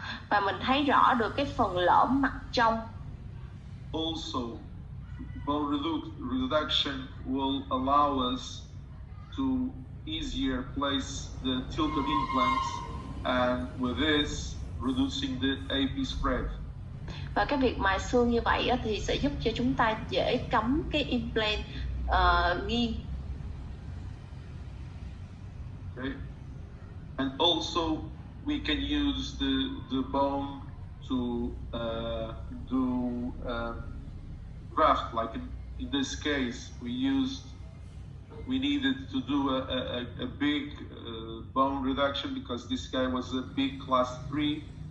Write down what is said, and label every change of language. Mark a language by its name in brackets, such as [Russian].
[Vietnamese] Và mình thấy rõ được cái phần lõm mặt trong. [English] Also, bone reduction will allow us to easier place the tilted implants, and with this reducing the AP spread. [Vietnamese] Và cái việc mài xương như vậy thì sẽ giúp cho chúng ta dễ cắm cái implant nghiêng. [English] Okay. And also we can use the bone to do graft. Like in this case, we needed to do a big bone reduction because this guy was a big class 3.